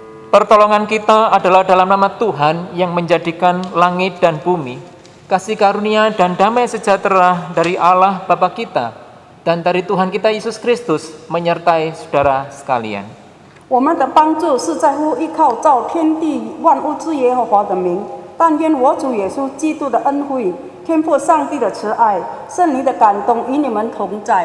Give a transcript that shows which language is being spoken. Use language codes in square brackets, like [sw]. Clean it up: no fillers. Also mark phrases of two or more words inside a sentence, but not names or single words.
[id] Pertolongan kita adalah dalam nama Tuhan yang menjadikan langit dan bumi, kasih karunia dan damai sejahtera dari Allah Bapa kita dan dari Tuhan kita Yesus Kristus menyertai saudara sekalian. [zh] 我们的帮助是在乎依靠造天地万物之耶和华的名，但愿我主耶稣基督的恩惠、天父上帝的慈爱、圣灵的感动与你们同在。